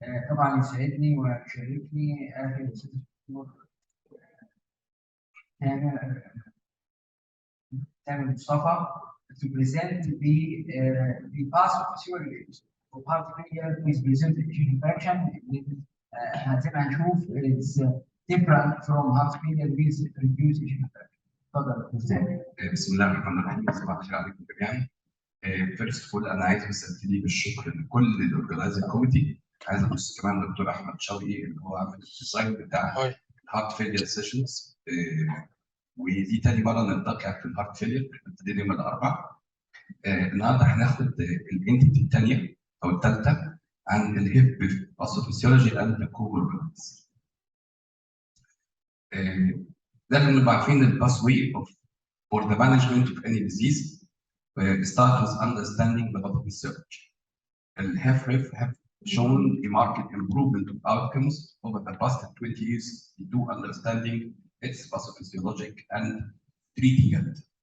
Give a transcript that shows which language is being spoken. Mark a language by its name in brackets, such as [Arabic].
[Arabic] طبعا يسعدني ويشرفني اخي الاستاذ الدكتور تامر مصطفى [English] to present the pathophysiology of heart failure with preserved ejection fraction. [Arabic] زي ما هنشوف [English] it's different from heart failure with reduced ejection fraction. [Arabic] اتفضل. بسم الله الرحمن الرحيم. صباح الخير عليكم جميعا. [English] first of اول [Arabic] انا عايز بس ابتدي بالشكر لكل الاورجنايزنج كوميتي. عايز ابص كمان للدكتور احمد شوقي اللي هو عامل الديزاين بتاع الهارت فيلير سيشنز، ودي تاني مره نلتقي في الهارت فيلير، ابتدينا يوم الاربعاء. النهارده هناخد الانتيتي الثانيه او الثالثه عن الهيب [English] Pathophysiology and comorbidities. [Arabic] لازم نبقى عارفين [English] الباث way for the management of any disease start with understanding the pathophysiology. HFpEF have shown a marked improvement of outcomes over the past 20 years due to understanding its pathophysiologic and treating it.